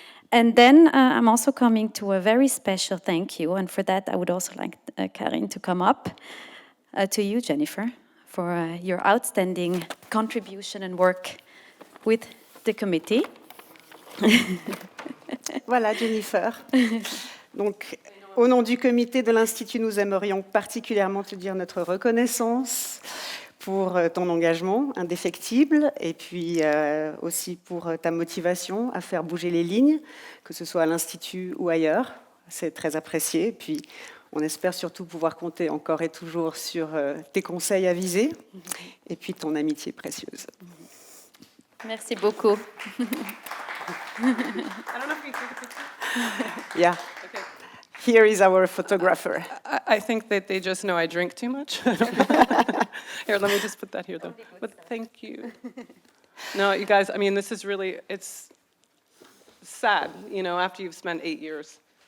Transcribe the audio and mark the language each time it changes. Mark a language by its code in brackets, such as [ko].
[en] And then I'm also coming to a very special thank you, and for that I would also like Karine to come up, to you, Jennifer, for your outstanding contribution and work with the committee. [fr] Voilà, Jennifer. Donc, au nom du comité de l'Institut, nous aimerions particulièrement te dire notre reconnaissance pour ton engagement indéfectible et puis aussi pour ta motivation à faire bouger les lignes, que ce soit à l'Institut ou ailleurs. C'est très apprécié. Puis, on espère surtout pouvoir compter encore et toujours sur tes conseils avisés et puis ton amitié précieuse. Merci beaucoup. [en] I don't know if we can take a picture. Yeah. Okay. Here is our photographer. I think that they just know I drink too much. Here, let me just put that here, though. But thank you. No, you guys, I mean, this is really, it's sad, you know, after you've spent 8 years.